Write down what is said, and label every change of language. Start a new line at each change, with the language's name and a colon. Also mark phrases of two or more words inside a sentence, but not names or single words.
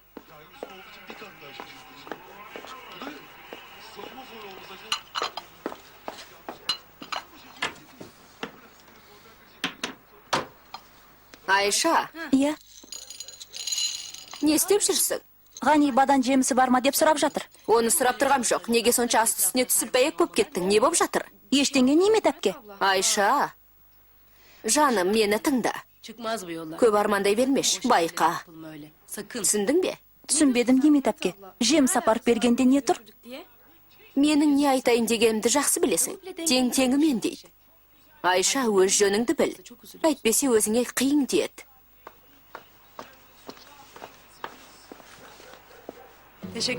Kazakh: Айша, Иә, не істеп жүрсің? Ғани бадан жемісі бар ма деп сұрап жатыр. Оны сұрап тұрғам жоқ. Неге сонша аст үстіне түсіп бәйек болып кеттің? Не болып жатыр? Ештеңе Немет әпке. Айша, жаным, мені тыңда.
Turkish: Çıkmaz bu yollar.
Kazakh: Көп армандай бермеш, байқа.
Turkish: Yapılma öyle. Sakın.
Kazakh: Түсіндің бе? Түсінбедім Немет әпке. Жеміс апарып бергенде не тұр? Менің не айтайын дегенімді жақсы білесің. Тең-теңімен дейді. Айша, өз жөніңді біл. Әйтпесе өзіңе қиын деді.
Turkish: Teşekkür